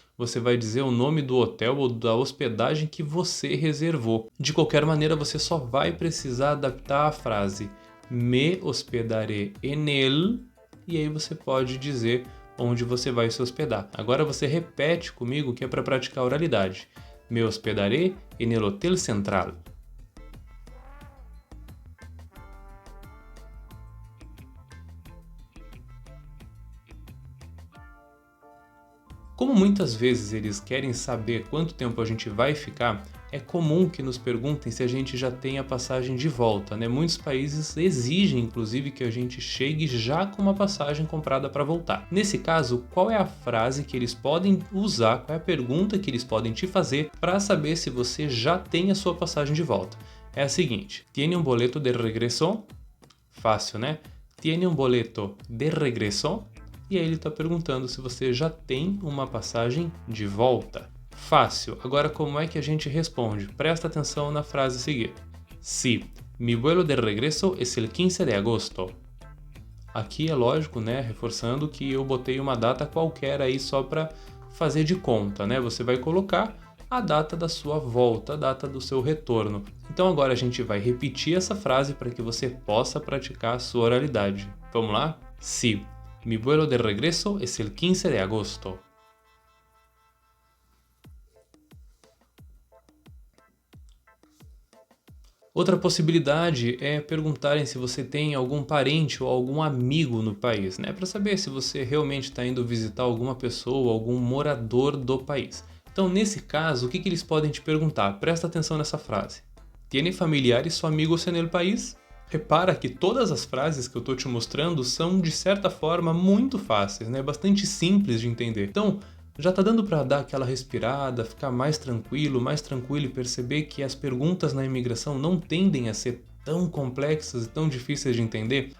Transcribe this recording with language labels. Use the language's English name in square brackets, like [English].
[Portuguese] Você vai dizer o nome do hotel ou da hospedagem que você reservou. De qualquer maneira, você só vai precisar adaptar a frase [Spanish] Me hospedaré en el, [Portuguese] e aí você pode dizer onde você vai se hospedar. Agora você repete comigo que é para praticar a oralidade. [Spanish] Me hospedaré en el Hotel Central. [Portuguese] Como muitas vezes eles querem saber quanto tempo a gente vai ficar, é comum que nos perguntem se a gente já tem a passagem de volta, né? Muitos países exigem, inclusive, que a gente chegue já com uma passagem comprada para voltar. Nesse caso, qual é a frase que eles podem usar, qual é a pergunta que eles podem te fazer para saber se você já tem a sua passagem de volta? É a seguinte: [Spanish] ¿Tiene un boleto de regreso? [Portuguese] Fácil, né? [Spanish] ¿Tiene un boleto de regreso? [Portuguese] E aí ele está perguntando se você já tem uma passagem de volta. Fácil. Agora, como é que a gente responde? Presta atenção na frase a seguir. [Spanish] Sí, mi vuelo de regreso es el 15 de agosto. [Portuguese] Aqui é lógico, né? Reforçando que eu botei uma data qualquer aí só para fazer de conta, né? Você vai colocar a data da sua volta, a data do seu retorno. Então agora a gente vai repetir essa frase para que você possa praticar a sua oralidade. Vamos lá? [Spanish] Sí, mi vuelo de regreso es el 15 de agosto. [Portuguese] Outra possibilidade é perguntarem se você tem algum parente ou algum amigo no país, né? Para saber se você realmente está indo visitar alguma pessoa, algum morador do país. Então, nesse caso, o que eles podem te perguntar? Presta atenção nessa frase. [Spanish] ¿Tiene familiares ou amigos en el país? [Portuguese] Repara que todas as frases que eu estou te mostrando são, de certa forma, muito fáceis, né? Bastante simples de entender. Então, já tá dando para dar aquela respirada, ficar mais tranquilo e perceber que as perguntas na imigração não tendem a ser tão complexas e tão difíceis de entender?